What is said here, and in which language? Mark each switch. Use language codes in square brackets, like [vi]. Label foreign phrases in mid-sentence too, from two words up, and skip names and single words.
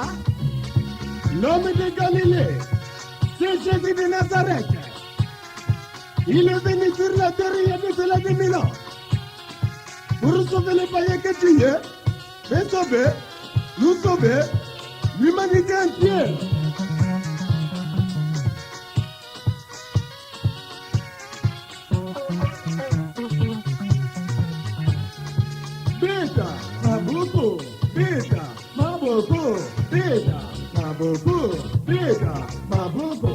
[fr] L'homme de Galilée. C'est Jésus de Nazareth. Il est venu sur la terre il y a de cela 2000 ans. Pour sauver les païens que tu es, et sauver, nous sauver, l'humanité entière. [ln] Beta, Mabuku, Beta, Mabuku, Beta, Mabuku, Beta, Mabuku,